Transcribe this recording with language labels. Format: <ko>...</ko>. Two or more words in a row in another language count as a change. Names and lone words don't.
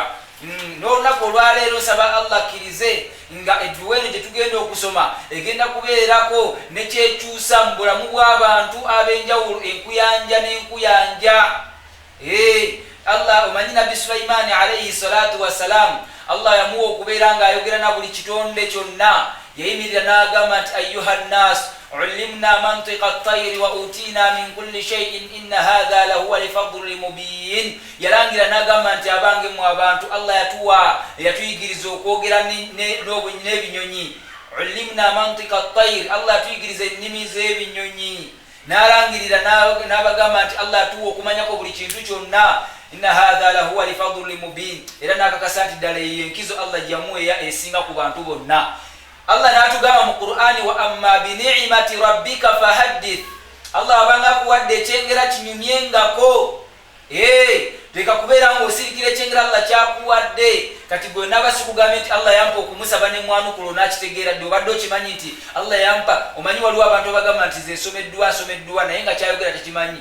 <lg>N'olunaku olwaleero nsaba Allah akkirize nga edduwa eno gye tugenda okusoma egenda kubeerako nekyekyusa mu bulamu bw'abantu ab'enjawulo enkuyanja n'enkuyanja. Allah omanyi Nabi Sulaimaani</lg> <ar>عليه الصلاة والسلام</ar> <lg>Allah yamuwa okubeera ng'ayogera na buli kitonde kyonna yayimirira n'agamba nti</lg> <ar>أيها الناس علمنا منطق الطير وأوتينا من كل شيء إن هذا لهو الفضل المبين.</ar> <lg>Yalangira n'agamba nti abange mu abantu Allah yatuyigiriza okwogera n'ebinyonyi.</lg> <ar>علمنا منطق الطير</ar> <lg>Allah yatuyigiriza ennimi z'ebinyonyi. N'alangirira n'abagamba nti Allah atuwa okumanyako buli kintu kyonna.</lg> <ar>إن هذا لهو الفضل المبين.</ar> <lg>Era nakakasa nti ddala yenkizo Allah gyamuweya esinga ku bantu bonna. Allah n'atugamba mu Qur'ani</lg> <ar>وأما بنعمة ربك فحدث.</ar> <lg>Allah abanga kuwadde ekyengera kinyumyengako. Leka kubeera ng'osirikira ekyengera Allah kyakuwadde kati gwe nabasikugambe nti Allah yampa okumusaba ne mwanukulo n'akitegeera dde obadde okimanyi nti Allah yampa. Omanyi waliwo abantu abagamba nti ze nsomeddwa naye nga kyayogera tekimanyi.</lg>